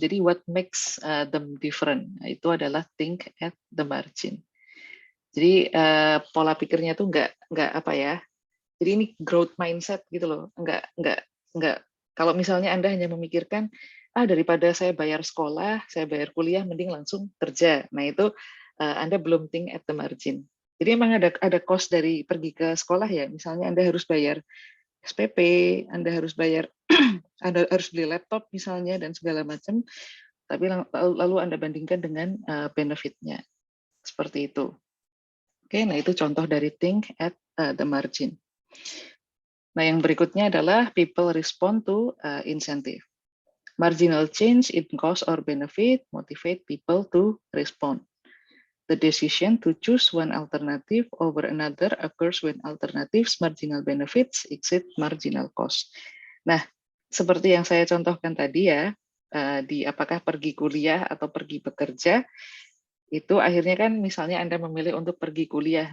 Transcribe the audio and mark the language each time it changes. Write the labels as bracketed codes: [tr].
[en] Jadi what makes them different? [id] Nah, itu adalah [en] think at the margin. [id] Jadi pola pikirnya tuh nggak apa ya. Jadi ini growth mindset gitu loh. Nggak. Kalau misalnya Anda hanya memikirkan daripada saya bayar sekolah, saya bayar kuliah, mending langsung kerja. Nah itu Anda belum [en] think at the margin. [id] Jadi emang ada cost dari pergi ke sekolah ya. Misalnya Anda harus bayar SPP, Anda harus bayar, Anda harus beli laptop misalnya dan segala macam. Tapi lalu Anda bandingkan dengan benefitnya. Seperti itu. Oke, nah itu contoh dari [en] think at the margin. [id] Nah, yang berikutnya adalah [en] people respond to incentive. Marginal change in cost or benefit motivate people to respond. The decision to choose one alternative over another occurs when alternatives marginal benefits exceed marginal cost. [id] Nah, seperti yang saya contohkan tadi ya, di apakah pergi kuliah atau pergi bekerja, itu akhirnya kan misalnya Anda memilih untuk pergi kuliah.